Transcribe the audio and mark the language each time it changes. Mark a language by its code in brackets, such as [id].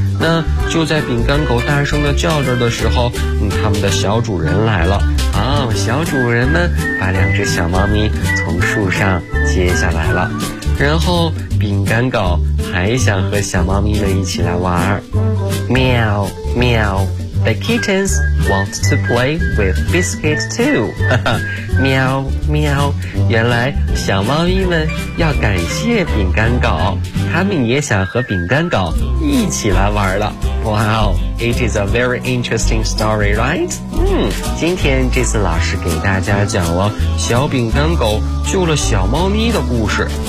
[zh] 那就在饼干狗大声地叫着的时候，他们的小主人来了。小主人们把两只小猫咪从树上接下来了，然后饼干狗还想和小猫咪们一起来玩。喵喵， [en] The kittens want to play with Biscuit too. [zh] 喵喵，原来小猫咪们要感谢饼干狗，他们也想和饼干狗一起来玩了。 [en] Wow, it is a very interesting story, right? [zh] 今天这次老师给大家讲了小饼干狗救了小猫咪的故事。